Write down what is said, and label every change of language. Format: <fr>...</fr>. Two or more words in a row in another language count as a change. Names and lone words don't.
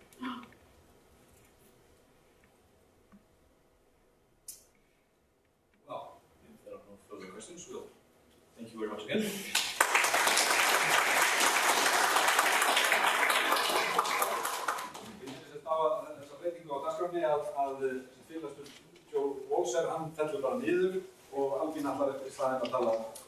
<en>Well, if there are no further questions, we'll thank you very much again.</en> <is>félagstur Joe Walser, hann fellur bara niður og Albína ætlar í staðinn að tala</is>